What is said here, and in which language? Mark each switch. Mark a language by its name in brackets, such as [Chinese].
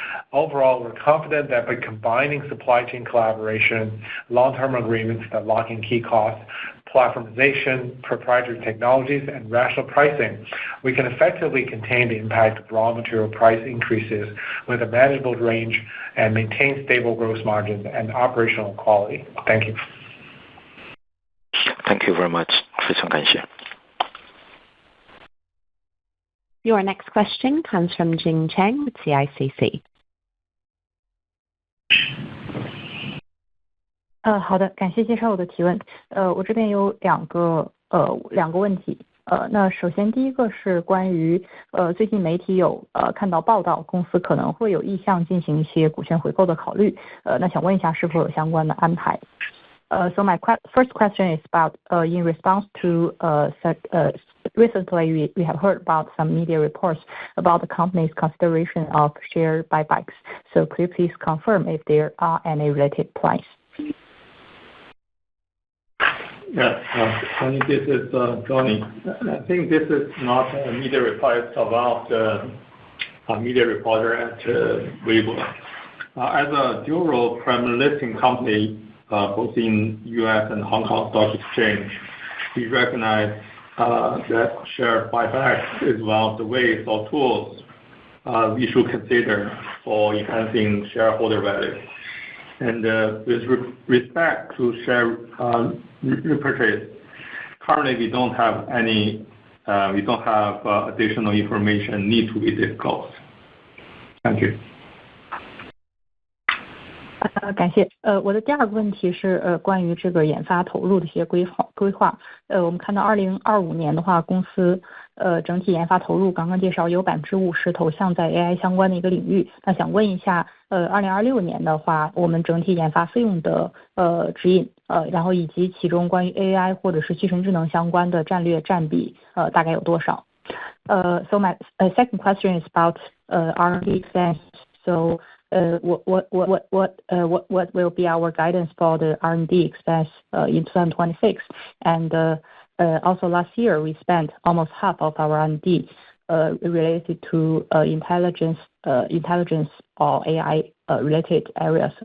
[English] Overall, we're confident that by combining supply chain collaboration, long-term agreements that lock in key costs, platformization, proprietary technologies, and rational pricing, we can effectively contain the impact of raw material price increases with a manageable range and maintain stable gross margins and operational quality. Thank you. Thank you very much. [Chinese] 非常感谢。 [English] Your next question comes from Jing Cheng with CICC. [Chinese] 好的，感谢介绍我的提问。我这边有两个问题。那首先第一个是关于最近媒体有看到报道，公司可能会有意向进行一些股权回购的考虑。那想问一下是否有相关的安排？ [English] So my first question is about in response to recently we have heard about some media reports about the company's consideration of share buybacks. So could you please confirm if there are any related plans? Yes, Tony, this is Johnny. I think this is not a media report, it's about a media reporter at Weibo. As a dual primary listing company, both in U.S. and Hong Kong Stock Exchange, we recognize that share buyback is one of the ways or tools we should consider for enhancing shareholder value. And with respect to share repurchase, currently we don't have additional information need to be disclosed. Thank you. [Chinese] 感谢。我的第二个问题是关于这个研发投入的一些规划。我们看到2025年的话，公司整体研发投入刚刚介绍有50%投向在 AI 相关的一个领域。那想问一下，2026年的话，我们整体研发费用的指引，然后以及其中关于 AI 或者是集成智能相关的战略占比大概有多少？ [English] So my second question is about R&D expense. So what will be our guidance for the R&D expense in 2026? And also last year we spent almost half of our R&D related to intelligence or AI related areas.